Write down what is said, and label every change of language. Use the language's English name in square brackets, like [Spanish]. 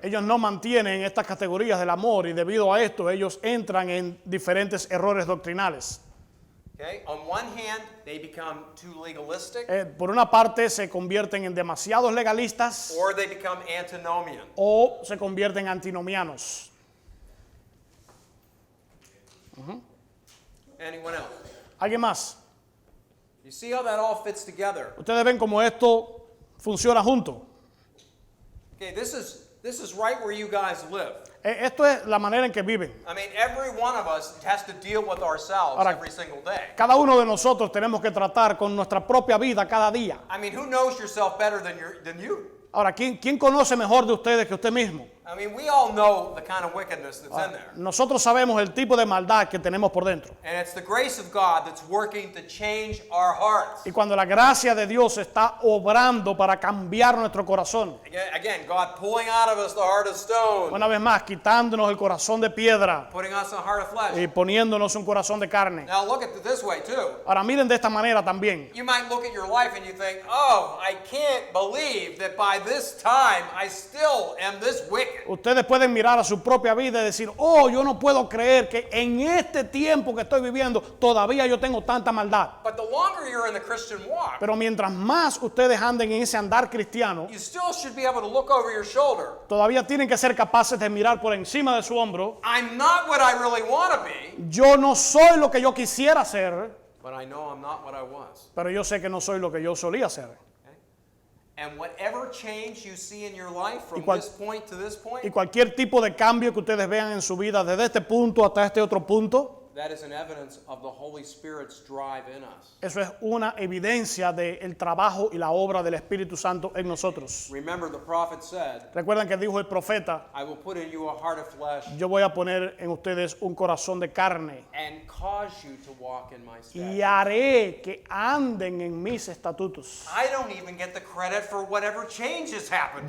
[Spanish] Ellos no mantienen estas categorías del amor y debido a esto ellos entran en diferentes errores doctrinales. [English] Okay? On one hand, they become too legalistic, [Spanish] Por una parte se convierten en demasiados legalistas [English] or they become antinomian. [Spanish] o se convierten en antinomianos. [English] Anyone else? [Spanish] ¿Alguien más? [English] You see how that all fits together? [Spanish] Ustedes ven cómo esto funciona junto. [English] Okay, this is right where you guys live. [Spanish] Esto es la manera en que viven. [English] I mean, every one of us has to deal with ourselves [Spanish] Ahora- [English] every single day. [Spanish] Cada uno de nosotros tenemos que tratar con nuestra propia vida cada día. [English] I mean, who knows yourself better than you? [Spanish] Ahora, ¿quién conoce mejor de ustedes que usted mismo? [English] I mean, we all know the kind of wickedness that's in there. [Spanish] Nosotros sabemos el tipo de maldad que tenemos por dentro. [English] And it's the grace of God that's working to change our hearts. [Spanish] Y cuando la gracia de Dios está obrando para cambiar nuestro corazón, [English] Again, God pulling out of us the heart of stone, [Spanish] una vez más, quitándonos el corazón de piedra [English] putting us a heart of flesh. [Spanish] y poniéndonos un corazón de carne. [English] Now look at it this way too. [Spanish] Ahora miren de esta manera también. [English] You might look at your life and you think, oh, I can't believe that by this time I still am this wicked. [Spanish] Ustedes pueden mirar a su propia vida y decir, oh, yo no puedo creer que en este tiempo que estoy viviendo todavía yo tengo tanta maldad. [English] But the longer you're in the Christian walk, [Spanish] Pero mientras más ustedes anden en ese andar cristiano, [English] you still should be able to look over your shoulder. [Spanish] todavía tienen que ser capaces de mirar por encima de su hombro. [English] I'm not what I really want to be, [Spanish] Yo no soy lo que yo quisiera ser, [English] but I know I'm not what I was. [Spanish] pero yo sé que no soy lo que yo solía ser. [English] And whatever change you see in your life from [Spanish] cual- [English] this point to this [Spanish] Y [English] point, [Spanish] cualquier tipo de cambio que ustedes vean en su vida, desde este punto hasta este otro punto, [English] That is an evidence of the Holy Spirit's drive in us. [Spanish] Eso es una evidencia del trabajo y la obra del Espíritu Santo en nosotros. [English] Remember, the prophet said, [Spanish] Recuerdan que dijo el profeta, [English] I will put in you a heart of flesh [Spanish] yo voy a poner en ustedes un corazón de carne [English] and cause you to walk in my [Spanish] y [English] statutes. [Spanish] haré que anden en mis estatutos. [English] I don't even get the credit for whatever changes happened.